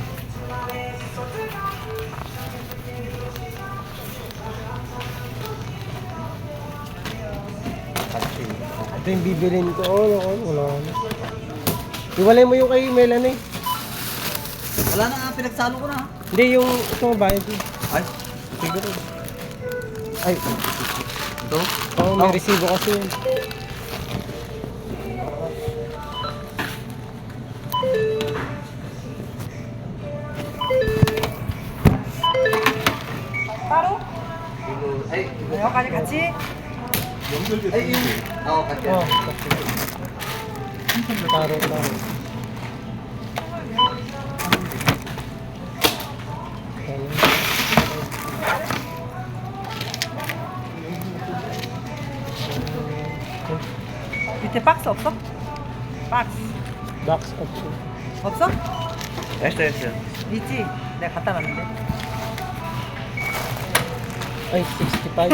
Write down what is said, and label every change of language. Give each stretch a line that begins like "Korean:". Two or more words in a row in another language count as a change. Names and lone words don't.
Filipino: Kasi, Ito yung bibilin ko. Wala na. Iwalay mo yung kay Melanie. wala na nga, pinagsalo ko na. Hindi, yung ito bayad ko. Ay, siguro. Ay, Ito? oo, may resibo kasi yun.
Korean: 바로? Ay, 여기까지 같이?
Filipino: ay, yun. Oo, kasi. Oh, taro.
Korean: 밑에 박스 없어? 박스
English: Box option.
Korean: 없어? 됐어. 있지? 내가 갖다 놨는데.
Filipino: Ay, 65.